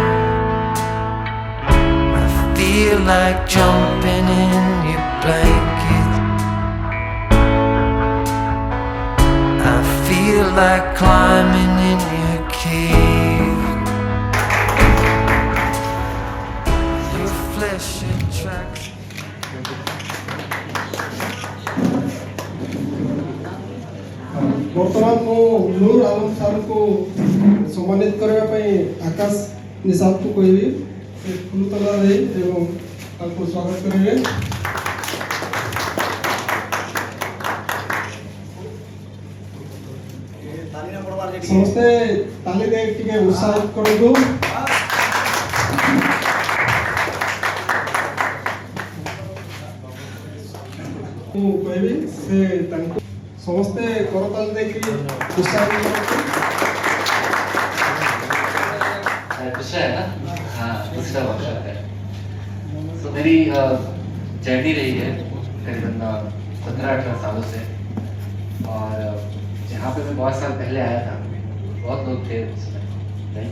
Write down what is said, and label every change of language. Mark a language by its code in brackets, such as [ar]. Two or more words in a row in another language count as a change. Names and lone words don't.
[en] I feel like jumping in your blanket. I feel like climbing in your cave. Your flesh attracts. [or] ବର୍ତ୍ତମାନ ମୁଁ ନୂର ଆଲମ ସାର୍ଙ୍କୁ ସମ୍ମାନିତ କରିବା ପାଇଁ ଆକାଶ ନିଶାବକୁ କହିବି ସେ ଫୁଲତୋଡ଼ା ଦେଇ ଏବଂ ତାଙ୍କୁ ସ୍ୱାଗତ କରିବେ। ସମସ୍ତେ ତାଲି ଦେଇ ଟିକେ ଉତ୍ସାହିତ କରନ୍ତୁ। ମୁଁ କହିବି ସେ ତାଙ୍କୁ ସମସ୍ତେ କରତାଳି ଦେଇକି ଉତ୍ସାହିତ କରନ୍ତୁ। [hi] दूसरा है ना, हाँ दूसरा वर्कशॉप है। तो मेरी जर्नी रही है करीबन 17-18 सालों से, और जहाँ पे मैं बहुत साल पहले आया था बहुत लोग थे उसमें, राइट।